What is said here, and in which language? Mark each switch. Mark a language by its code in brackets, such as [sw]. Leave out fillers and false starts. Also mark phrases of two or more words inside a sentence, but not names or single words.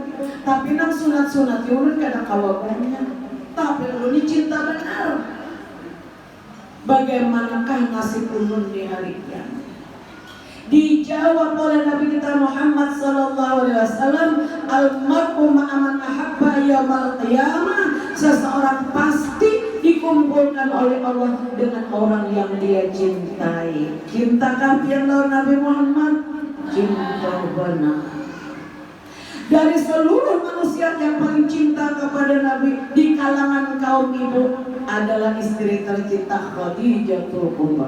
[bjn] Tapi nang sunat-sunat ulun kadang kawadannya. [id] Tapi ulun ini cinta benar. Bagaimanakah nasib ulun di hari kiamat? Dijawab oleh Nabi kita Muhammad SAW, [ar] المرء مع من أحب يوم القيامة. [id] Seseorang pasti dikumpulkan oleh Allah dengan orang yang dia cintai. [bjn] Cinta kafir lawan Nabi Muhammad, cinta benar. [id] Dari seluruh manusia yang paling cinta kepada Nabi di kalangan kaum ibu adalah istri tercinta Khadijatul Kubra.